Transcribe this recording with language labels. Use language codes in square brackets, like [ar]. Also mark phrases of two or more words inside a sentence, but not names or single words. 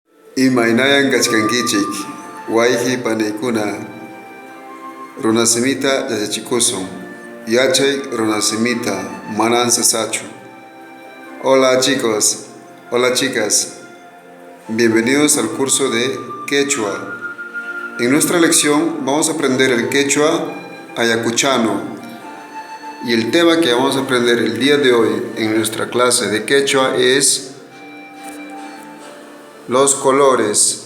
[qu] Imaynayan kachkankichik, wayqi panaykuna, runasimita yachachikusun, yachay runasimita manan sasachu. [es] Hola chicos, hola chicas, bienvenidos al curso de Quechua. En nuestra lección vamos a aprender el quechua ayacuchano y el tema que vamos a aprender el día de hoy en nuestra clase de quechua es los colores.